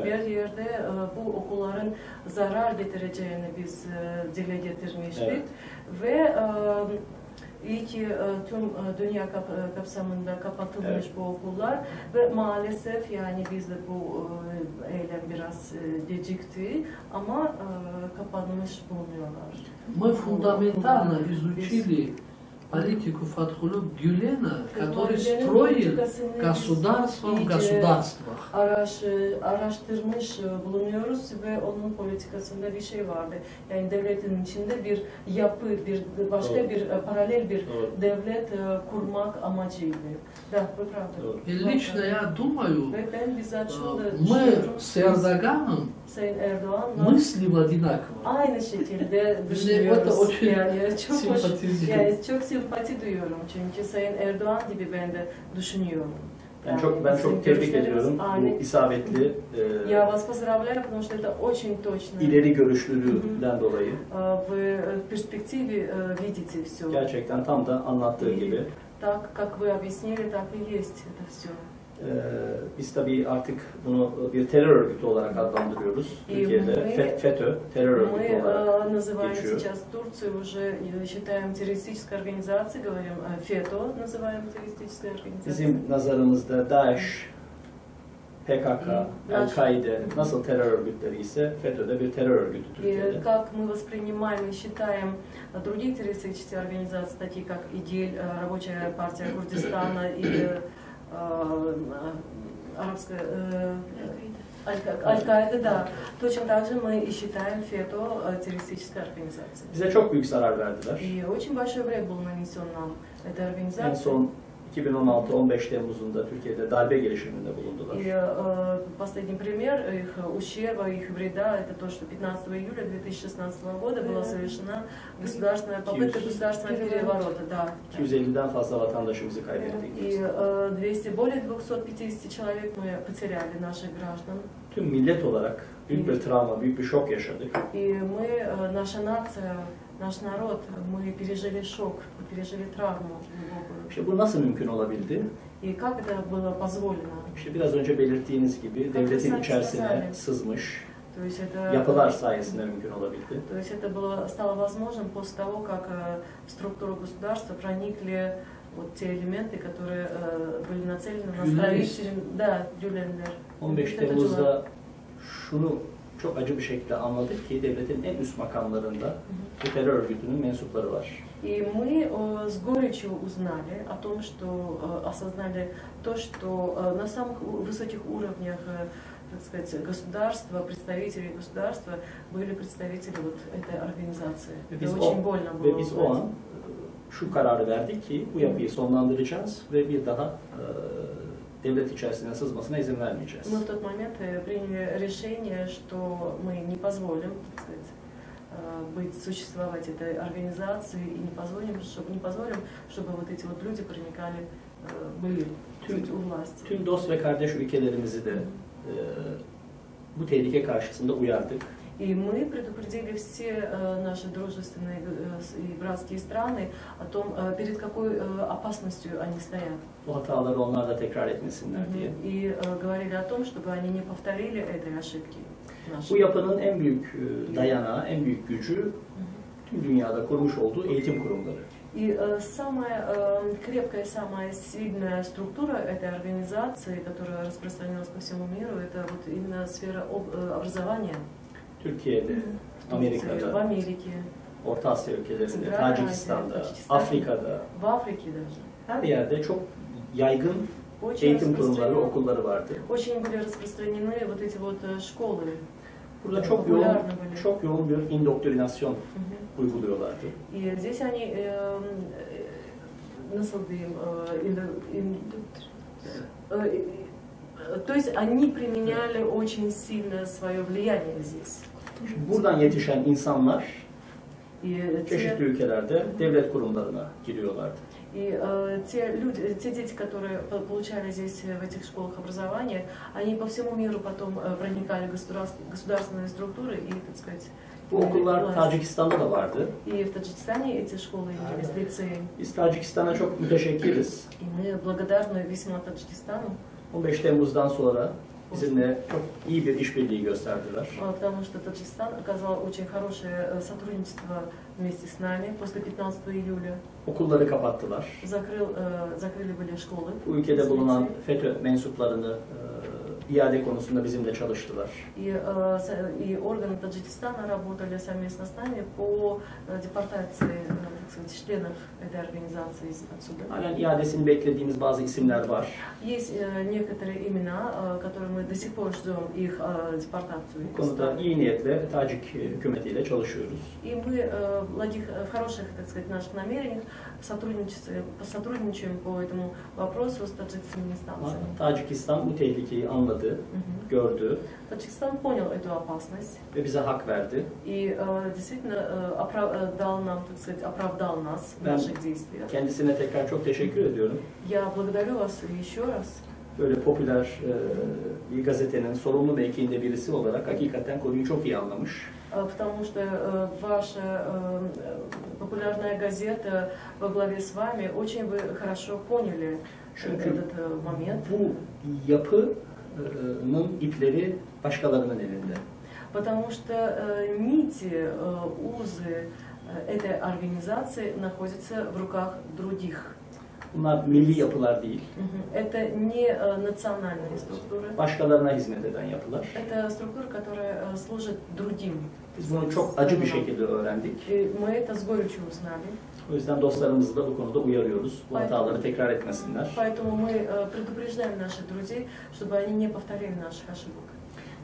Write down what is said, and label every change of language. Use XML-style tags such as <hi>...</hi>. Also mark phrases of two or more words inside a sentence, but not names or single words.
<tr>Bir yerde bu okulların zarar getireceğini biz dile getirmiştik. Evet. Ve iyi ki tüm dünya kapsamında kapatılmış Evet. bu okullar ve maalesef yani bizde bu eylem biraz gecikti ama kapanmış bulunuyorlar.</tr> <ru>Мы фундаментально изучили политику Фатхулле Гюлена, который строил государство в государствах.</ru> <tr>Araştırmış bulunuyoruz ve onun politikasında bir şey vardı. Yani devletin içinde bir yapı, başka bir paralel bir devlet kurmak amacıydı.</tr> <ru>Да, вы правы. И лично я думаю,</ru> <tr>Ve ben bizzat şunu da</tr> <ru>мы</ru> <tr>düşünüyorum.</tr> <ru>с Эрдоганом</ru> <tr>Sayın Erdoğan'la</tr> <ru>мыслим одинаково.</ru> <tr>aynı şekilde O da düşünüyoruz.</tr> <ru>очень</ru> <tr>Yani çok</tr> <ru>симпатизируем.</ru> <tr>sempati duyuyorum çünkü Sayın Erdoğan gibi ben de düşünüyorum. Ben çok tebrik ediyorum bu isabetli</tr> <ru>Я вас поздравляю, потому что это очень точно.</ru> <tr>ileri görüşlülüğünden dolayı.</tr> <ru>Вы в перспективе видите все.</ru> <tr>Gerçekten tam da anlattığı gibi.</tr> <ru>Так, как вы объяснили, так и есть это все.</ru> <tr>Biz tabii artık bunu bir terör örgütü olarak adlandırıyoruz. Türkiye'de FETÖ terör örgütü</tr> <ru>Мы</ru> <tr>olarak</tr> <ru>называем</ru> <tr>geçiyor.</tr> <ru>сейчас Турцию уже считаем террористической организацией, говорим ФЕТО, называем террористической организацией.</ru> <tr>Bizim nazarımızda DAEŞ, PKK, El-Kaide nasıl terör örgütleri ise FETÖ de bir terör örgütü</tr> <ru>И</ru> <tr>Türkiye'de.</tr> <ru>как мы воспринимаем и считаем другие террористические организации, такие как ИДИЛь, Рабочая партия Курдистана и арабская Аль-Каида, да. Точно так же мы и считаем ФЕТО террористической организацией.</ru> <tr>Bize çok büyük zarar verdiler.</tr> <ru>И очень большой вред был нанесен нам этой</ru> <tr>En</tr> <ru>организации.</ru> <tr>son 2016 15 Temmuz'unda Türkiye'de darbe girişiminde bulundular.</tr> <ru>И последний пример их ущерба, их вреда, это то, что 15 июля 2016 года была совершена государственная попытка государственного переворота. Да.</ru> <tr>250'den fazla vatandaşımızı kaybettik.</tr> <ru>И более 250 человек мы потеряли, наших граждан.</ru> <tr>Tüm millet olarak büyük bir travma, büyük bir şok yaşadık.</tr> <ru>И мы, наша нация, наш народ, мы пережили шок, пережили травму глубокую.</ru> <tr>İşte bu nasıl mümkün olabildi?</tr> <ru>И как это было позволено?</ru> <tr>İşte biraz önce belirttiğiniz gibi devletin içerisine sızmış</tr> <ru>То есть это,</ru> <tr>yapılar sayesinde mümkün olabildi.</tr> <ru>то есть это стало возможным после того, как в структуру государства проникли вот те элементы, которые были нацелены на строительство. Да, Гюленлер.</ru> <tr>15 Temmuz'da şunu çok acı bir şekilde anladık ki devletin en üst makamlarında bu terör örgütünün mensupları var.</tr> <ru>И мы с горечью узнали о том, что осознали то, что на самых высоких уровнях, так сказать, государства, представителей государства были представители вот этой организации. Это очень больно было.</ru> <tr>Ve biz o an şu kararı verdik ki bu yapıyı sonlandıracağız ve bir daha devlet içerisine sızmasına izin vermeyeceğiz.</tr> <ru>Мы в тот момент приняли решение, что мы не позволим, так сказать, существовать этой организации и не позволим, чтобы вот эти вот люди проникали, были у власти.</ru> <tr>Tüm dost ve kardeş ülkelerimizi de bu tehlike karşısında uyardık.</tr> <ru>И мы предупредили все наши дружественные и братские страны о том, перед какой опасностью они стоят.</ru> <tr>Bu hataları onlar da tekrar etmesinler diye.</tr> <ru>И говорили о том, чтобы они не повторили этой ошибки.</ru> <tr>Bu yapının en büyük dayanağı, en büyük gücü tüm dünyada kurmuş olduğu eğitim kurumları.</tr> <ru>И самая крепкая, самая сильная структура этой организации, которая распространилась по всему миру, это вот именно сфера образования.</ru> <tr>Türkiye'de, Amerika'da,</tr> <ru>в Америке,</ru> <tr>Orta Asya ülkelerinde, Tacikistan'da, Afrika'da,</tr> <ru>в Африке даже.</ru> <tr>her yerde çok yaygın eğitim kurumları ve okulları vardı.</tr> <ru>Очень были распространены вот эти вот школы.</ru> <tr>Burada çok yoğun bir indoktrinasyon uyguluyorlardı.</tr> <ru>И здесь они</ru> <tr>nasıl diyeyim,</tr> <ru>то есть они применяли очень сильно свое влияние здесь.</ru> <tr>Buradan yetişen insanlar</tr> <ru>И</ru> <tr>çeşitli ülkelerde devlet kurumlarına giriyorlardı.</tr> <ru>И те дети, которые получали здесь в этих школах образование, они по всему миру потом проникали в государственные структуры и, так сказать,</ru> <tr>Bu okullar Tacikistan'da da vardı.</tr> <ru>И в Таджикистане эти школы имелись, лицеи.</ru> <tr>Biz Tacikistan'a çok müteşekkiriz.</tr> <ru>И мы благодарны весьма Таджикистану.</ru> <tr>15 Temmuz'dan sonra bizimle çok iyi bir işbirliği gösterdiler.</tr> <ru>Потому что Таджикистан оказал очень хорошее сотрудничество вместе с нами после 15 июля.</ru> <tr>Okulları kapattılar.</tr> <ru>Закрыли были школы.</ru> <tr>Bu ülkede bulunan FETÖ mensuplarını iade konusunda bizimle çalıştılar.</tr> <ru>И органы Таджикистана работали совместно с нами по депортации членов этой организации отсюда.</ru> <tr>Halen iadesini beklediğimiz bazı isimler var.</tr> <ru>Есть некоторые имена, которые мы до сих пор ждем их депортацию.</ru> <tr>Bu konuda iyi niyetle Tacik hükümetiyle çalışıyoruz.</tr> <ru>И мы в хороших, так сказать, наших намерениях сотрудничаем по этому вопросу с таджикскими инстанциями.</ru> <tr>Tacikistan bu tehlikeyi anladı, gördü</tr> <ru>Таджикистан понял эту опасность</ru> <tr>ve bize hak verdi.</tr> <ru>и действительно дал нам, так сказать, оправдал нас в наших действиях.</ru> <tr>Kendisine tekrar çok teşekkür ediyorum.</tr> <ru>Я благодарю вас еще раз.</ru> <tr>Böyle popüler bir gazetenin sorumlu mevkiinde birisi olarak hakikaten konuyu çok iyi anlamış.</tr> <ru>Потому что ваша популярная газета во главе с вами очень вы хорошо поняли этот момент.</ru> <tr>Bu yapının ipleri başkalarının elinde.</tr> <ru>Потому что нити, узы этой организации находятся в руках других.</ru> <tr>Bunlar milli yapılar değil.</tr> <ru>Это не национальные структуры.</ru> <tr>Başkalarına hizmet eden yapılar.</tr> <ru>Это структура, которая служит другим.</ru> <tr>Biz bunu çok acı bir şekilde öğrendik.</tr> <ru>Мы это с горечью узнали.</ru> <tr>O yüzden dostlarımızı da bu konuda uyarıyoruz. Bu hataları tekrar etmesinler.</tr> <ru>Поэтому мы предупреждаем наших друзей, чтобы они не повторили наших ошибок.</ru>